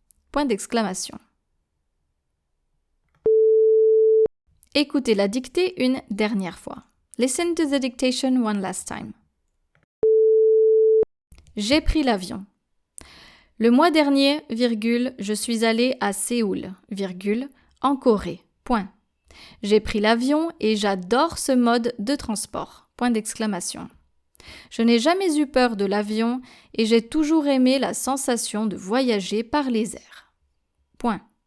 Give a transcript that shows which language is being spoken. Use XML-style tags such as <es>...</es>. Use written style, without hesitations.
<fr>Point d'exclamation. Écoutez la dictée une dernière fois.</fr> <en>Listen to the dictation one last time.</en> <fr>J'ai pris l'avion. Le mois dernier, virgule, je suis allée à Séoul, virgule, en Corée. Point. J'ai pris l'avion et j'adore ce mode de transport. Point d'exclamation. Je n'ai jamais eu peur de l'avion et j'ai toujours aimé la sensation de voyager par les airs. Point.</fr>